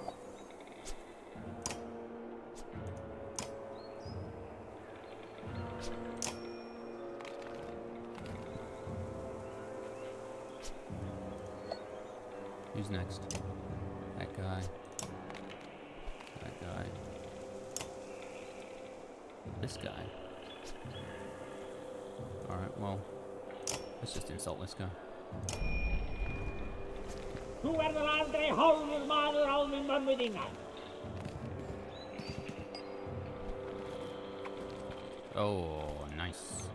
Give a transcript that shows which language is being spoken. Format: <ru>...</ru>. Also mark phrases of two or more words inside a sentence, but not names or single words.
<en>Who's next? That guy. That guy. This guy. Alright, well, let's just insult this guy.</en> <is>Þú verður aldrei hálfur maður á við mömmu þína.</is> <en>Oh, nice.</en>